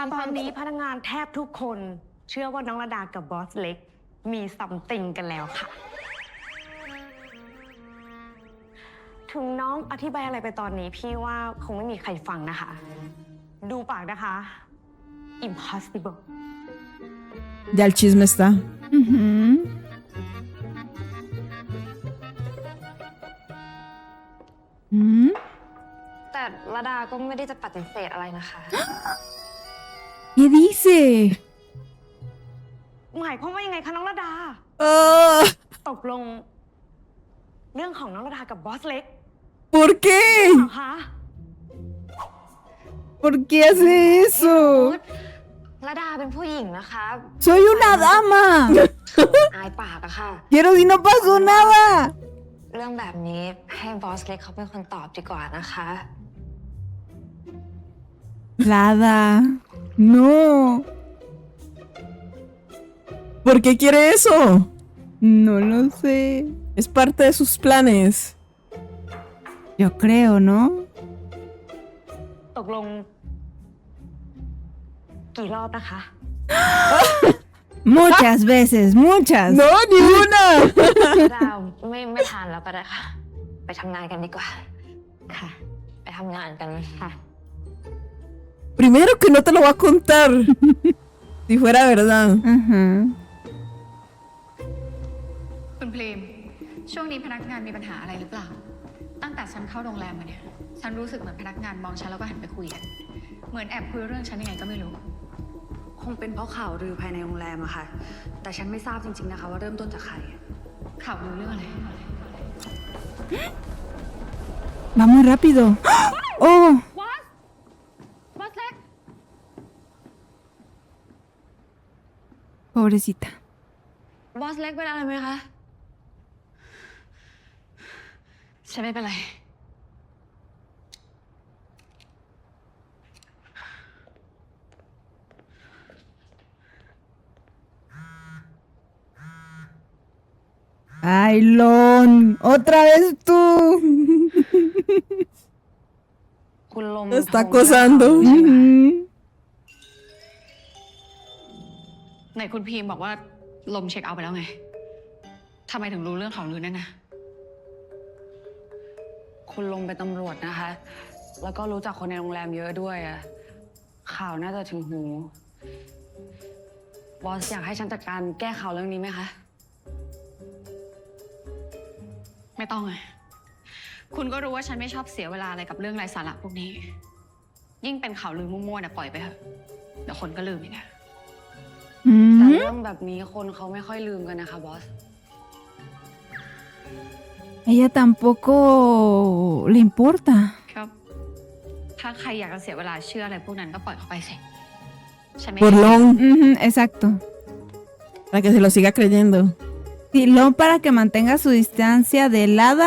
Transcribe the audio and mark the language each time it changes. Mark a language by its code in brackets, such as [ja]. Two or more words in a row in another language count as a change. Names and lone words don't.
[th] ตอนนี้พนักงานแทบทุกคนเชื่อว่าน้องระดากับบอสเล็กมีซัมติงกันแล้วค่ะถึงน้องอธิบายอะไรไปตอนนี้พี่ว่าคงไม่มีใครฟังนะคะ ดูปากนะคะ impossible [es] Ya el chisme está. อือหืออืม [th] แต่ระดาก็ไม่ได้จะปฏิเสธอะไรนะคะ [es] ¿Qué dice? [th] หมายความว่ายังไงคะน้องระดา ตกลง เรื่องของน้องระดากับบอสเล็ก [es] ¿Por qué? [th] เหรอคะ [es] ¿Por qué hace eso? [th] ระดาเป็นผู้หญิงนะคะ [es] Soy una dama. [th] อายปากอะค่ะ [es] Quiero si no pasó nada. [th] เรื่องแบบนี้ให้บอสเล็กเขาเป็นคนตอบดีกว่านะคะ [es] Lada. No. ¿Por qué quiere eso? No lo sé. Es parte de sus planes. Yo creo, ¿no? [th] ตกลง กี่รอบนะคะ [es] Muchas veces, muchas. No, ni una. [th] ระดาไม่ทานแล้วก็ได้ค่ะ ไปทำงานกันดีกว่า ค่ะ ไปทำงานกันค่ะ [es] Primero que no te lo va a contar. Si fuera verdad. Ajá. [th] คุณพรีม ช่วงนี้พนักงานมีปัญหาอะไรหรือเปล่า ตั้งแต่ฉันเข้าโรงแรมมาเนี่ย ฉันรู้สึกเหมือนพนักงานมองฉันแล้วก็หันไปคุยกัน เหมือนแอบคุยเรื่องฉันยังไงก็ไม่รู้ คงเป็นเพราะข่าวลือภายในโรงแรมอะค่ะ แต่ฉันไม่ทราบจริงๆนะคะว่าเริ่มต้นจากใคร ข่าวลือเรื่องอะไร [es] Va muy rápido. Oh, [th] บอส บอสเล็ก [es] pobrecita. [th] บอสเล็กเป็นอะไรไหมคะ ฉันไม่เป็นไร [es] Ay, Lon. Otra vez tú. [th] คุณลม [es] Lo está acosando. [th] ใช่ไหม Ujú. ไหนคุณพีมบอกว่าลมเช็คเอาท์ไปแล้วไง ทำไมถึงรู้เรื่องของลือนั่นนะ คุณลมเป็นตำรวจนะคะ แล้วก็รู้จักคนในโรงแรมเยอะด้วยอะข่าวน่าจะถึงหู บอสอยากให้ฉันจัดการแก้ข่าวเรื่องนี้ไหมคะ ไม่ต้องไง คุณก็รู้ว่าฉันไม่ชอบเสียเวลาอะไรกับเรื่องไร้สาระพวกนี้ ยิ่งเป็นข่าวลือมั่วๆเนี่ยปล่อยไปเถอะ เดี๋ยวคนก็ลืมอีกนะ แต่ Mm. เรื่องแบบนี้คนเขาไม่ค่อยลืมกันนะคะบอส [es] Ella tampoco le importa. [th] ครับ ถ้าใครอยากจะเสียเวลาเชื่ออะไรพวกนั้นก็ปล่อยเขาไปสิ ฉันไม่ [es] Por Lon. Ujú, exacto. Para que se lo siga creyendo. Sí, Lon para que mantenga su distancia de Lada.